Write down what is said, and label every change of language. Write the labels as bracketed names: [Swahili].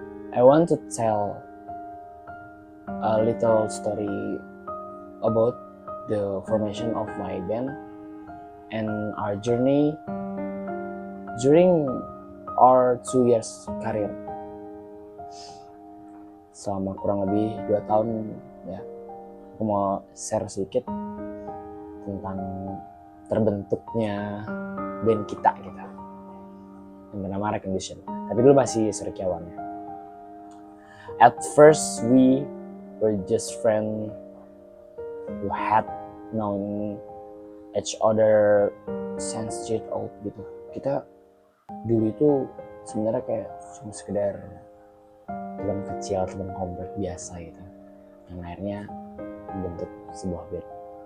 [English] I want to tell a little story about the formation of my band and our journey during our 2 years career. [Indonesian] Selama kurang lebih 2 tahun ya, aku mau share sedikit tentang terbentuknya band kita gitu, yang bernama Recognition. Tapi dulu masih Serikiawan ya. [English] At first we were just friends who had known each other since years old gitu. [Indonesian] Kita dulu itu sebenarnya kayak cuma sekedar teman kecil, teman komplek biasa gitu, yang akhirnya membentuk sebuah band.